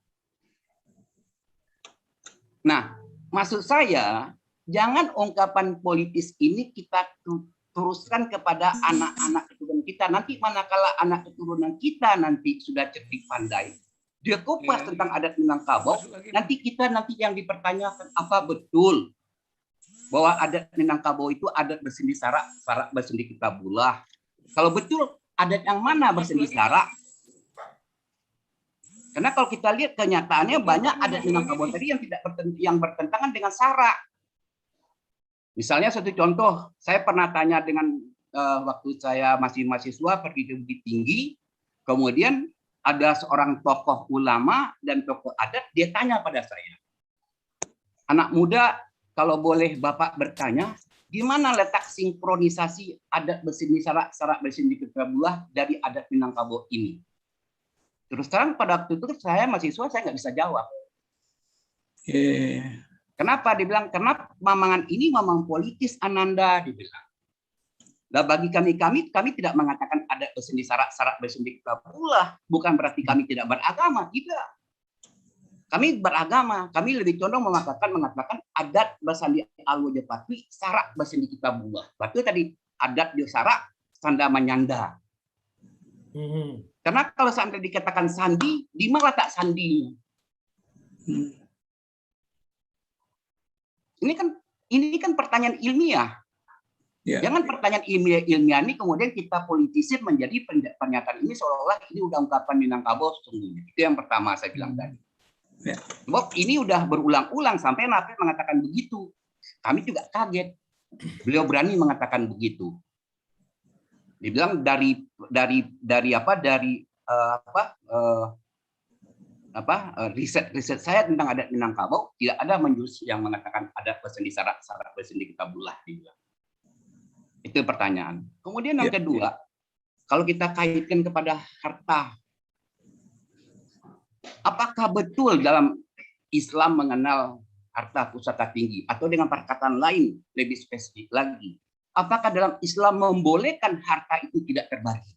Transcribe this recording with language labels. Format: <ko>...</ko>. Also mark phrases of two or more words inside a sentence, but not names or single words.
<id>Nah, maksud saya, jangan ungkapan politis ini kita teruskan kepada anak-anak keturunan kita. Nanti manakala anak keturunan kita nanti sudah cerdik pandai, dia kupas tentang adat Minangkabau, nanti yang dipertanyakan apa betul bahwa adat Minangkabau itu adat bersendi sarak, sarak bersendi kitabullah. Kalau betul, adat yang mana bersendi sarak? Karena kalau kita lihat kenyataannya banyak adat Minangkabau tadi yang bertentangan dengan sarak. Misalnya satu contoh, saya pernah tanya dengan waktu saya masih mahasiswa pergi ke Bukit Tinggi, kemudian ada seorang tokoh ulama dan tokoh adat, dia tanya pada saya, anak muda, kalau boleh Bapak bertanya, di mana letak sinkronisasi adat bersendi sarak, sarak bersendi kitabullah dari adat Minangkabau ini? Terus terang pada waktu itu saya mahasiswa, saya nggak bisa jawab. Kenapa? Dibilang, karena mamangan ini mamang politis Ananda, dibilang. Nah, bagi kami tidak mengatakan adat bersendi sarak, sarak bersendi kitabullah. Bukan berarti kami tidak beragama, tidak. Kami beragama, kami lebih condong mengatakan adat bersandi al-wajapatwi, sarak bersendi kitabullah. Berarti tadi adat di sarak, sanda menyanda. Karena kalau sampai dikatakan sandi, di mana letak sandinya? Ini kan pertanyaan ilmiah. Jangan pertanyaan ilmiah ini kemudian kita politisir menjadi pernyataan ini seolah-olah ini udah ungkapan Minangkabau sesungguhnya. Itu yang pertama saya bilang tadi. Sebab ini udah berulang-ulang sampai Nafid mengatakan begitu. Kami juga kaget. Beliau berani mengatakan begitu. Dibilang riset saya tentang adat Minangkabau tidak ada menjurus yang mengatakan adat bersendi sarak, sarak bersendi kitabullah. Itu pertanyaan. Kemudian yang kedua, kalau kita kaitkan kepada harta, apakah betul dalam Islam mengenal harta pusaka tinggi, atau dengan perkataan lain lebih spesifik lagi, apakah dalam Islam membolehkan harta itu tidak terbagi?</id>